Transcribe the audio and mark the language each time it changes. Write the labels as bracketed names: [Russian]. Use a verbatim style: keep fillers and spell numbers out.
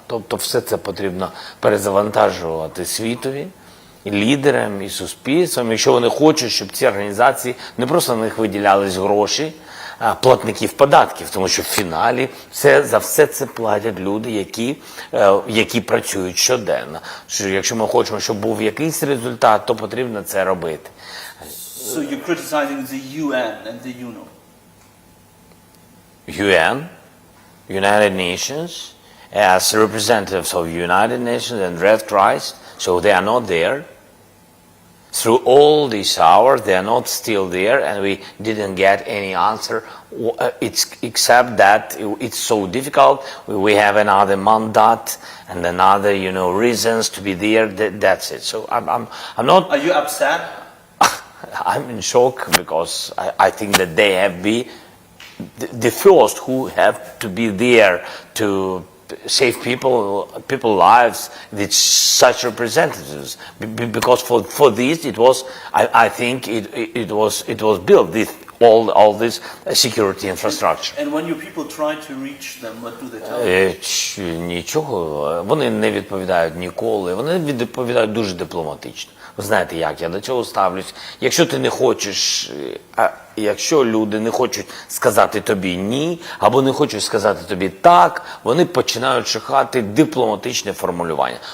[Ukrainian] Тобто все це потрібно перезавантажувати світові, і лідерам, і суспільствам, якщо вони хочуть, щоб ці організації, не просто на них виділялись гроші, платників податків, тому що в фіналі все, за все це платять люди, які, які працюють щоденно. Що якщо ми хочемо, щоб був якийсь результат, то потрібно це робити. [English] So you're criticizing the U N and the UNO? U N, United Nations, as representatives of United Nations and Red Christ, so they are not there. Through all these hours, they are not still there, and we didn't get any answer. It's, except that it's so difficult. We have another mandate and another, you know, reasons to be there. That, that's it. So I'm, I'm, I'm not. Are you upset? I'm in shock because I, I think that they have been the, the first who have to be there to save people, people lives with such representatives. B- because for, for this, it was, I, I think, it, it, it was it was built this all all this security infrastructure. And, and when your people try to reach them, what do they tell you? [Ukrainian] Нічого, вони не відповідають ніколи. Вони відповідають дуже дипломатично. Ви знаєте, як я до цього ставлюсь. Якщо ти не хочеш, а якщо люди не хочуть сказати тобі ні, або не хочуть сказати тобі так, вони починають шукати дипломатичне формулювання.